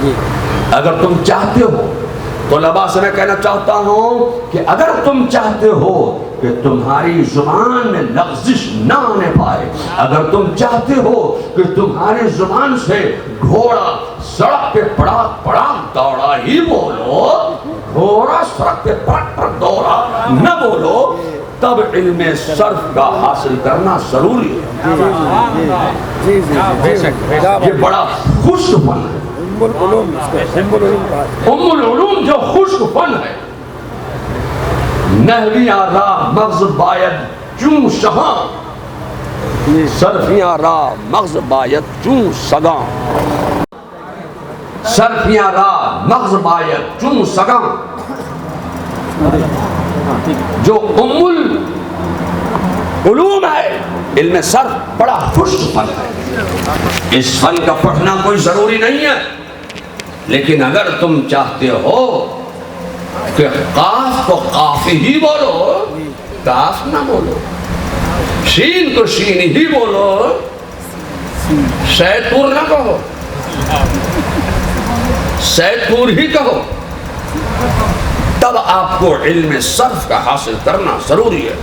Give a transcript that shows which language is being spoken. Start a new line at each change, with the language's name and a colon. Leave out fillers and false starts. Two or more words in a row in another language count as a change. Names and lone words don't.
Urdu: اگر تم چاہتے ہو, طلباء سے میں کہنا چاہتا ہوں کہ اگر تم چاہتے ہو کہ تمہاری زبان میں لغزش نہ آنے پائے, اگر تم چاہتے ہو کہ تمہاری زبان سے گھوڑا سڑک پہ پڑاک پڑاک دوڑا ہی بولو, گھوڑا سڑک پہ پڑاک پڑاک دوڑا نہ بولو, تب علم صرف کا حاصل کرنا ضروری ہے. بے شک بے شک. یہ بڑا خشک فن ہے.
Arabic: ام العلوم
Urdu: جو خشک فن ہے.
Persian: نحویاں راہ مغز باید چون شہاں, صرفیاں راہ مغز باید چون سگاں. صرفیاں راہ مغز باید چون سگاں.
Urdu: جو
Arabic: ام العلوم
Urdu: ہے, علم صرف بڑا خشک فن ہے. اس فن کا پڑھنا کوئی ضروری نہیں ہے, لیکن اگر تم چاہتے ہو کہ قاف کو قاف ہی بولو, قاف نہ بولو, شین کو شین ہی بولو, سید پور نہ کہو, سید پور ہی کہو, تب آپ کو علم صرف کا حاصل کرنا ضروری ہے.